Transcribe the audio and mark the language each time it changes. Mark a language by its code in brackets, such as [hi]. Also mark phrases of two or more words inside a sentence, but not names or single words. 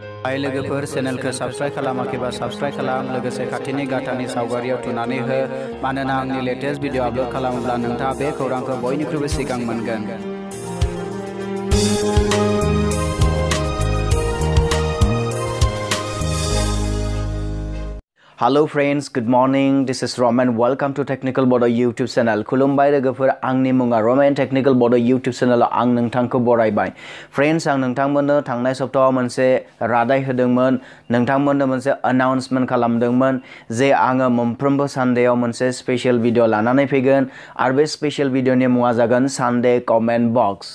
[brx] हाय लोगोफोर चेनेलखौ साबस्क्राइब खालामाखैबा साबस्क्राइब खालाम लोगोसे खाथिनि गाथानि सावगारियाव थुनानै हो मानोना आंनि [en] latest video [brx] आपलोड खालामोब्ला नोंथाङा बे खौरांखौ बयनिख्रुइबो सिगां मोनगोन। [en] Hello friends, good morning. This is Roman. Welcome to Technical Bodo YouTube channel. [brx] खुलुमबाय लोगोफोर, आंनि मुङा Roman Technical Bodo YouTube channel आं नोंथांखौ बरायबाय। Friends, आं नोंथांमोननो थांनाय सप्ताहाव मोनसे रादाय होदोंमोन, नोंथांमोननो मोनसे अनाउन्समेन्ट खालामदोंमोन जे आङो मोनफ्रोमबो सानडेयाव मोनसे [en] special video [brx] लानानै फैगोन आरो बे स्पेशल भिडिअनि मुङा जागोन [en] Sunday comment box.